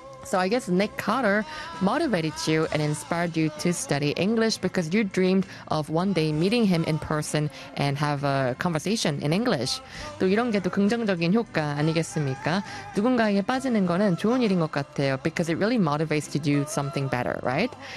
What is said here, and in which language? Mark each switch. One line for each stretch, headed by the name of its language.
English: So I guess Nick Carter motivated you and inspired you to study English because you dreamed of one day meeting him in person and have a conversation in English.
Korean: 또 이런 게 또 긍정적인 효과 아니겠습니까? 누군가에게 빠지는 거는 좋은 일인 것 같아요.
English: Because it really motivates to do something better, right?